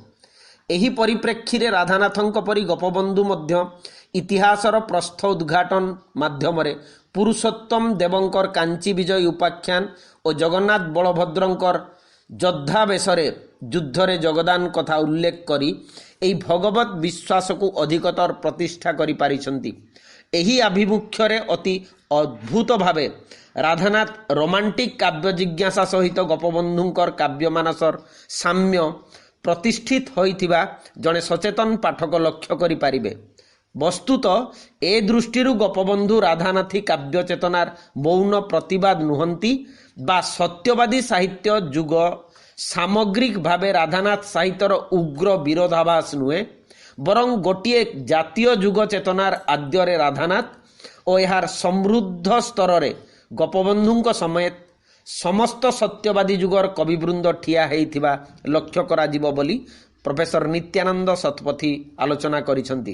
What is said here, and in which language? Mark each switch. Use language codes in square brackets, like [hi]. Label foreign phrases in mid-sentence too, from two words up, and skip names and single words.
[or] ଏହି ପରିପ୍ରେକ୍ଷୀ ରେ ରାଧାନାଥଙ୍କ ପରି ଗୋପବନ୍ଧୁ ମଧ୍ୟ ଇତିହାସର ପ୍ରସ୍ଥ ଉଦ୍ଘାଟନ ମାଧ୍ୟମ ରେ ପୁରୁଷୋତ୍ତମ ଦେବଙ୍କର କାଞ୍ଚୀ ବିଜୟ ଉପାଖ୍ୟାନ ଆଉ ଜଗନ୍ନାଥ ବଳଭଦ୍ରଙ୍କର ଯୋଦ୍ଧା ବେଶରେ ଯୁଦ୍ଧରେ ଜଗଦାନ କଥା ଉଲ୍ଲେଖ କରି ଏହି ଭଗବତ ବିଶ୍ୱାସ କୁ ଅଧିକତର ପ୍ରତିଷ୍ଠା କରି ପାରିଛନ୍ତି। ଏହି ଆଭିମୁଖ୍ୟ ରେ ଅତି ଅଦ୍ଭୁତ ଭାବେ ରାଧାନାଥ ରୋମାଣ୍ଟିକ କାବ୍ୟ ଜିଜ୍ଞାସା ସହିତ ଗୋପବନ୍ଧୁଙ୍କର କାବ୍ୟ ମାନସର ସାମ୍ୟ ପ୍ରତିଷ୍ଠିତ ହୋଇଥିବା ଜଣେ ସଚେତନ ପାଠକ ଲକ୍ଷ୍ୟ କରି ପାରିବେ। ବସ୍ତୁତ ଏ ଦୃଷ୍ଟିରୁ ଗୋପବନ୍ଧୁ ରାଧାନାଥୀ କାବ୍ୟ ଚେତନାର ମୌନ ପ୍ରତିବାଦ ନୁହନ୍ତି ବା ସତ୍ୟବାଦୀ ସାହିତ୍ୟ ଯୁଗ ସାମଗ୍ରିକ ଭାବେ ରାଧାନାଥ ସାହିତ୍ୟର ଉଗ୍ର ବିରୋଧାଭାସ ନୁହେଁ, ବରଂ ଗୋଟିଏ ଜାତୀୟ ଯୁଗ ଚେତନାର ଆଦ୍ୟରେ ରାଧାନାଥ ଓ ଏହାର ସମୃଦ୍ଧ ସ୍ତରରେ ଗୋପବନ୍ଧୁଙ୍କ ସମେତ ସମସ୍ତ ସତ୍ୟବାଦୀ ଯୁଗର କବିବୃନ୍ଦ ଠିଆ ହୋଇଥିବା ଲକ୍ଷ୍ୟ କରାଯିବ ବୋଲି ପ୍ରଫେସର ନିତ୍ୟାନନ୍ଦ ଶତପଥୀ ଆଲୋଚନା କରିଛନ୍ତି।